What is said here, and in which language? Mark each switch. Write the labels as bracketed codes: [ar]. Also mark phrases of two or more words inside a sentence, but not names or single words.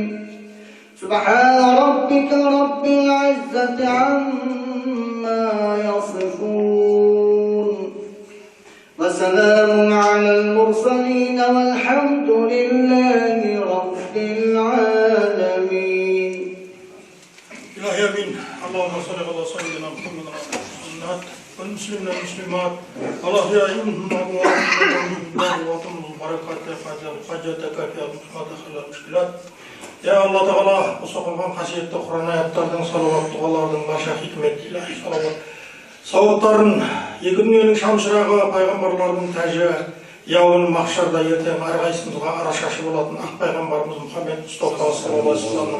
[ar] سبحان ربك رب العزة عما يصفون وسلام على المرسلين والحمد لله رب العالمين. إلهي آمين. اللهم صل على سيدنا محمد والمسلمين والمسلمات. الله يا أيها الذين آمنوا يا الله تعالى, [kk] осы оқылған қасиетті Құран аяттардың салауатты дұғалардың барша хикметті илахи сауаптарын екі дүниенің шамшырағы пайғамбарлардың тәжі яуын махшарда ертең әрқайсымызға арашашы болатын ақ пайғамбарымыз Мұхаммед Мұстафа [ar] صلى الله عليه وسلم